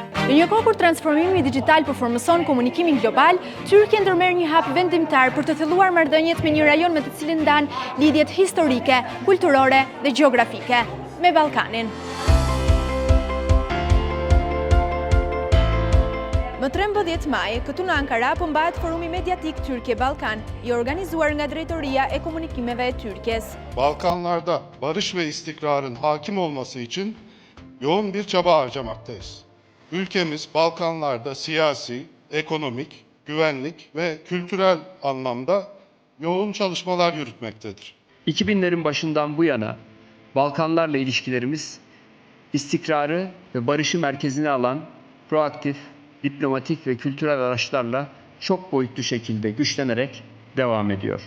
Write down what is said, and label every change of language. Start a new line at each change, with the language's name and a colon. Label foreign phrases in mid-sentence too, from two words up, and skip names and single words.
Albanian: Në një kohë kur transformimi digital përformëson komunikimin global, Tyrkia ndërmerr një hap vendimtar për të thelluar marrëdhëniet me një rajon me të cilin ndan lidhjet historike, kulturore dhe gjeografike me Ballkanin. Më 13 maj, këtu në Ankara përmbahet forumi mediatik Türkiye-Balkan, i organizuar nga Drejtoria e Komunikimeve e Türkiye's.
Turkish: Balkanlarda barış ve istikrarın hakim olması için yoğun bir çaba harcamaktayız. Ülkemiz Balkanlarda siyasi, ekonomik, güvenlik ve kültürel anlamda yoğun çalışmalar yürütmektedir. 2000'lerin başından bu yana Balkanlarla ilişkilerimiz istikrarı ve barışı merkezine alan proaktif, diplomatik ve kültürel araçlarla çok boyutlu şekilde güçlenerek devam ediyor.